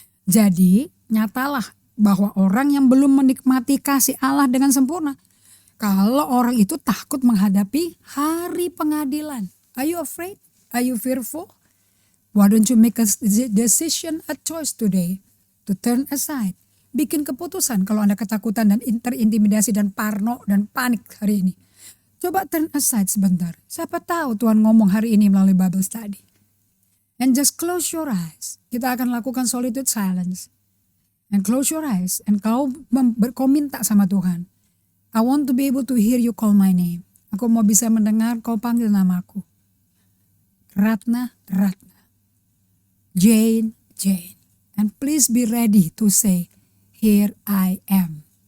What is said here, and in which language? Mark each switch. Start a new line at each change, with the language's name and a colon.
Indonesian: Jadi nyatalah bahwa orang yang belum menikmati kasih Allah dengan sempurna, kalau orang itu takut menghadapi hari pengadilan.
English: Are you afraid? Are you fearful? Why don't you make a decision, a choice today to turn aside?
Indonesian: Bikin keputusan kalau Anda ketakutan dan terintimidasi dan parno dan panik hari ini. Coba
English: turn aside
Indonesian: sebentar. Siapa tahu Tuhan ngomong hari ini melalui Bible study.
English: And just close your eyes.
Indonesian: Kita akan lakukan solitude silence.
English: And close your eyes. And
Indonesian: kau minta sama Tuhan.
English: I want to be able to hear you call my name.
Indonesian: Aku mau bisa mendengar kau panggil namaku. Ratna, Ratna. Jane, Jane.
English: And please be ready to say, here I am.